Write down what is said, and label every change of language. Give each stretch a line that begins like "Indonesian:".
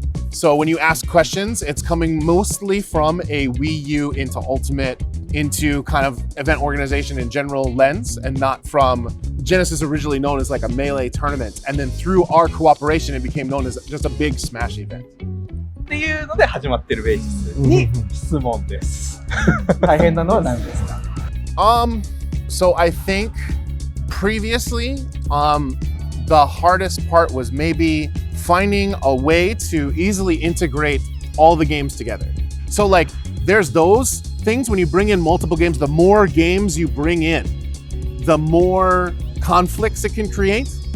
English: So when you ask questions, it's coming mostly from a Wii U into Ultimate, into kind of event organization in general lens, and not from Genesis originally known as like a Melee tournament. And then through our cooperation, it became known as just a big Smash event.
Japanese: っていうので始まってるベーシスに質問です。大変なのは何ですか？
English: So I think previously, the hardest part was maybe finding a way to easily integrate all the games together. So like there's those things when you bring in multiple games, the more games you bring in, the more conflicts it can create.